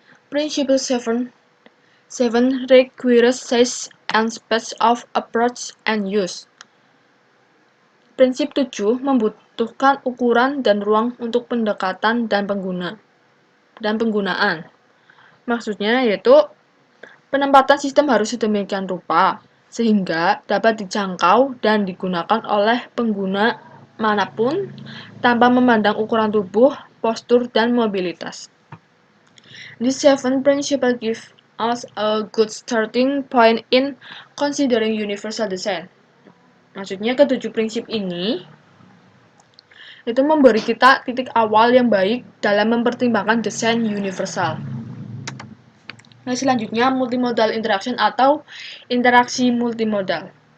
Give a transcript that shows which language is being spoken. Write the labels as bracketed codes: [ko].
[en] Principle 7 requires size and space of approach and use. [id] Prinsip 7 membutuhkan ukuran dan ruang untuk pendekatan dan penggunaan. Maksudnya yaitu penempatan sistem harus sedemikian rupa sehingga dapat dijangkau dan digunakan oleh pengguna manapun tanpa memandang ukuran tubuh, postur, dan mobilitas. [en] These 7 principles give us a good starting point in considering universal design. [id] Maksudnya ketujuh prinsip ini itu memberi kita titik awal yang baik dalam mempertimbangkan desain universal. Nah, selanjutnya multimodal interaction atau interaksi multimodal.